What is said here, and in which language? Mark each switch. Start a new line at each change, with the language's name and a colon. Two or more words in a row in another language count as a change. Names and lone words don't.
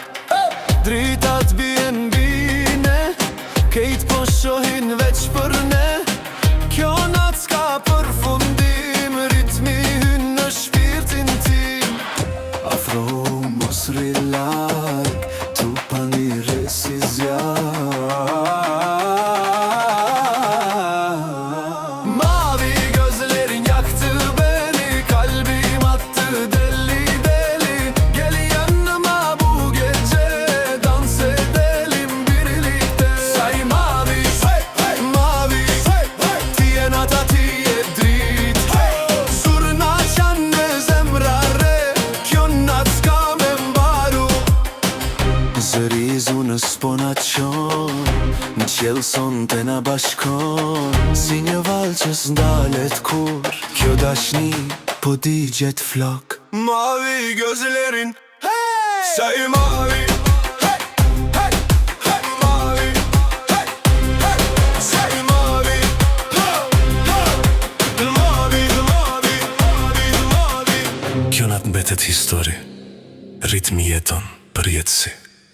Albanian: Dritat bien bine, kejt po shohin veç për ne. Kjo nat s'ka përfundim, ritmi hyn në shpirtin tim. Afro mos rilag, tu pani re si zjarr.
Turkish: Mavi gözlerin yaktı beni, kalbim attı deli deli. Gel yanıma bu gece, dans edelim birlikte. Sei mavi, mavi,
Albanian: tie nata tie drit. Zurna qanë zemrare, kjo nat s'ka me mbaru. Zëri zunës po na qon, në qjellë sonte na bashkon. Si një valë që s'ndalet kur, kjo dashni po digjet flok.
Turkish: Mavi gözlerin, sei mavi, mavi, sei mavi, mavi, mavi, mavi.
Albanian: Kjo nat mbetet histori, ritmi jeton për jetësi.